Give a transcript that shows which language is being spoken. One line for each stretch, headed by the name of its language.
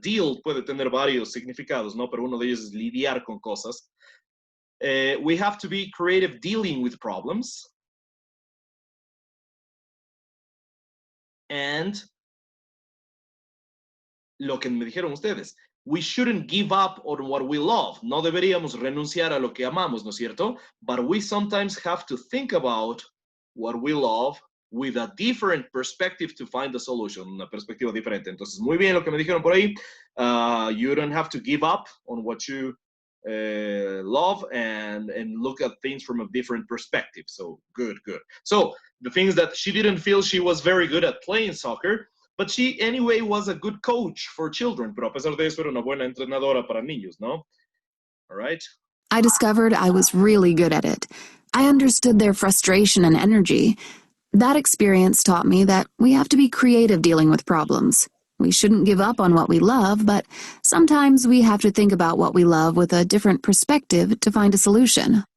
Spanish: Deal puede tener varios significados, ¿no? Pero uno de ellos es lidiar con cosas.
English: We have to be creative dealing with problems. And
Spanish: lo que me dijeron ustedes,
English: we shouldn't give up on what we love.
Spanish: No deberíamos renunciar a lo que amamos, ¿no es cierto?
English: But we sometimes have to think about what we love with a different perspective to find a solution,
Spanish: una perspectiva diferente. Entonces, muy bien lo que me dijeron por ahí.
English: You don't have to give up on what you love and look at things from a different perspective. So, good, good. So, the things that she didn't feel she was very good at playing soccer, but she anyway was a good coach for children.
Spanish: Pero a pesar de eso era una buena entrenadora para niños, ¿no?
English: All right. I discovered I was really good at it. I understood their frustration and energy. That experience taught me that we have to be creative dealing with problems. We shouldn't give up on what we love, but sometimes we have to think about what we love with a different perspective to find a solution.